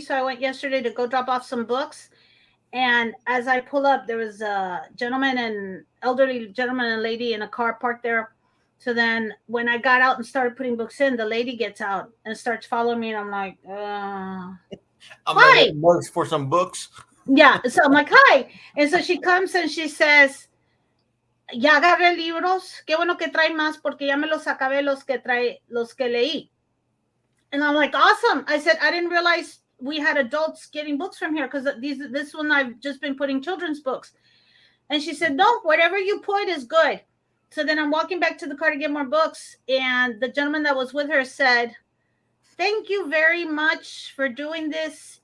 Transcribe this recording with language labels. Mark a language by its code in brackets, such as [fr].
[en] So I went yesterday to go drop off some books. And as I pull up, there was a gentleman and elderly gentleman and lady in a car parked there. So then when I got out and started putting books in, the lady gets out and starts following me. And I'm like, I'm gonna hi. get books for some books. Yeah. So I'm like, hi. And so she comes and she says, [es] ya agarré libros. Qué bueno que trae más porque ya me los acabé los que leí. [en] And I'm like, awesome. I said, I didn't realize we had adults getting books from here because this one I've just been putting children's books. And she said, no, whatever you put is good. So then I'm walking back to the car to get more books. And the gentleman that was with her said, thank you very much for doing this.